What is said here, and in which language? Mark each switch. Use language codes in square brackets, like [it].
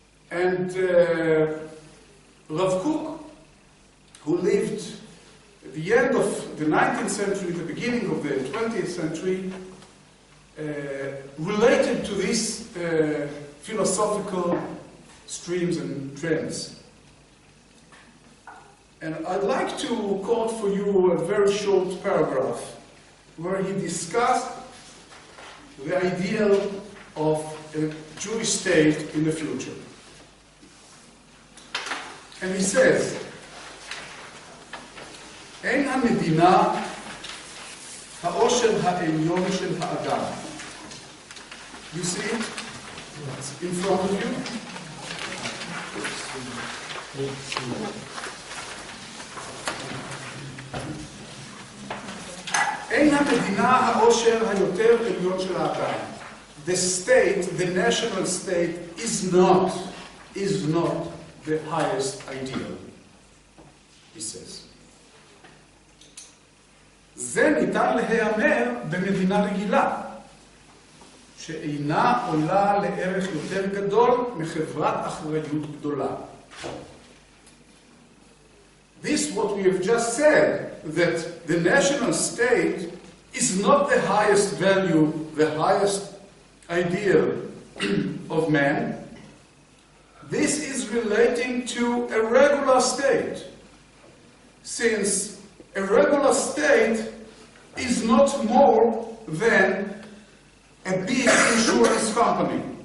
[en] And Rav Kook, who lived at the end of the 19th century, the beginning of the 20th century, related to these philosophical streams and trends. And I'd like to quote for you a very short paragraph where he discussed the ideal of a Jewish state in the future. And he says, [he] אין המדינה העושר העליון של האדם. [en] You see it? It's in front of you. [he] אין המדינה העושר היותר עליון של האדם. [en] The state, the national state, is not the highest ideal, he says. [he] זה ניתן להיאמר במדינה רגילה, שאינה עולה לערך יותר גדול מחברת אחריות גדולה. [en] This, what we have just said, that the national state is not the highest value, the highest ideal of man. This is relating to a regular state, since a regular state is not more than a big insurance company.